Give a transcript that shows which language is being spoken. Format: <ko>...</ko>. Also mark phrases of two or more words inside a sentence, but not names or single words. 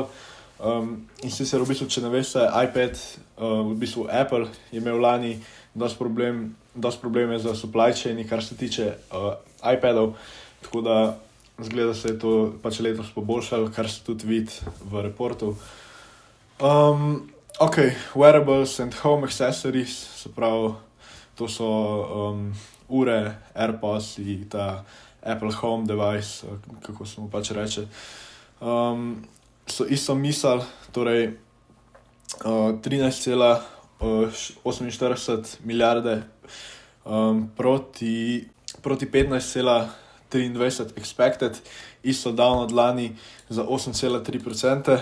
<sl>In sicer v bistvu, če ne veste, iPad, v bistvu Apple je imel lani dosti probleme za</sl> <en>supply chain,</en> <sl>kar se tiče iPadov, tako da zgleda se je to pač letos poboljšalo, kar se tudi vidi v reportu.</sl> <en>Wearables and home accessories,</en> <sl>se pravi, to so ure, AirPods in ta Apple Home device, kako se mu pač reče. So isto misel, torej 13,48 milijarde proti 15,23 expected, isto down od lani za 8,3%.</sl>